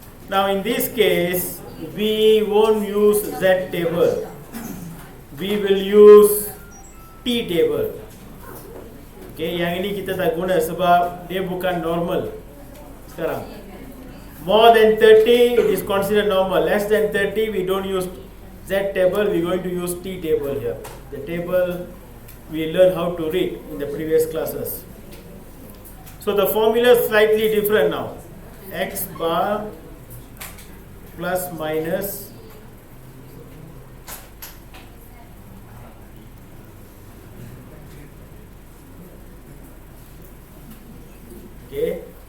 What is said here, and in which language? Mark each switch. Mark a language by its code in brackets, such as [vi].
[en] Now in this case, we won't use Z table. We will use T table. [ms] Okay, yang ini kita tak guna sebab dia bukan normal sekarang. [en] More than 30 it is considered normal. Less than 30 we don't use Z table, we're going to use T table here. The table we learned how to read in the previous classes. So the formula is slightly different now. X bar plus minus okay.